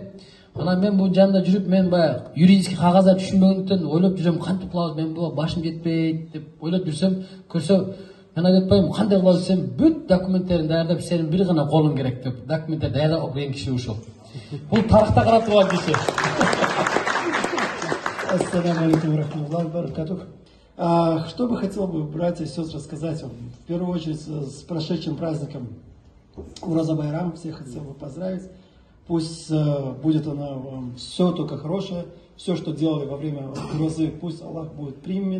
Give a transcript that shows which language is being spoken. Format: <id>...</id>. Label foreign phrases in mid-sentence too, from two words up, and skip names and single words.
<ky>Анан мен бул жанында жүрүп, мен баягы юридический кагаздар түшүнбөгөндөн ойлоп жүрөм, кантип кылабыз, мен буга башым жетпейт деп ойлоп жүрсөм, көрсө мен айтпайм, кандай кылабыз десем, бүт документтерин даярдап, сенин бир гана колуң керек деп. Документтер даярдап берген киши ушул. Бул тарыхта карап турган киши.</ky> <ar>السلام عليكم رحمة الله وبركاته.</ar> <ru>Что бы хотел бы, братья и сестры, сказать вам? В первую очередь, с прошедшим праздником Ураза Байрам. Всех хотел бы поздравить. Пусть будет оно вам все только хорошее. Все, что делали во время Уразы, пусть Аллах будет примет.</ru>